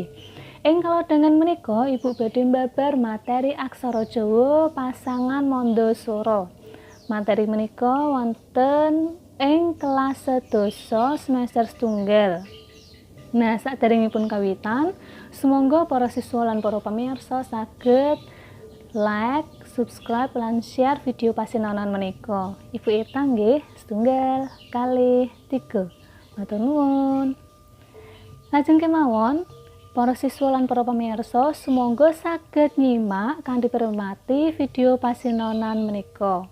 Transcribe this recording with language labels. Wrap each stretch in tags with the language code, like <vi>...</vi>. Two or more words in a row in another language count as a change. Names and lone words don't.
<jv>Ing kalodhangan menika Ibu badhe mbabar materi aksara Jawa pasangan Manda Swara. Materi menika wonten ing kelas sedasa semester setunggal. Nah, saderengipun kawitan, sumangga para siswa lan para pamirsa saged</jv> <en>like, subscribe</en> <jv>lan share video pasinaonan menika. Ibu Ita nggih, setunggal, kalih, 3. Matur nuwun. Lajeng kemawon, para siswa lan para pamirsa sumangga saged nyimak kanthi pirmati video pasinaonan menika.</jv>